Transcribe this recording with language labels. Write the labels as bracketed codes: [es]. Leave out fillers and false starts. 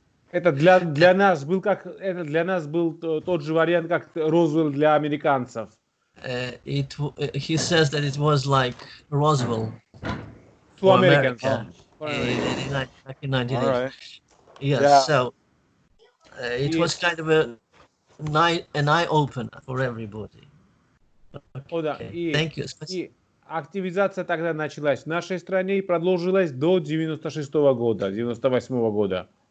[ru] Это для нас был тот же вариант, как Розвелл для американцев. [en] He says that it was like Roswell To for Americans. America back in 1980. All right. Yes, Yeah. so it was kind of an eye opener for everybody. [ru] О, да. [en] Thank you. [ru] И активизация тогда началась в нашей стране и продолжилась до 96-го года, 98-го года.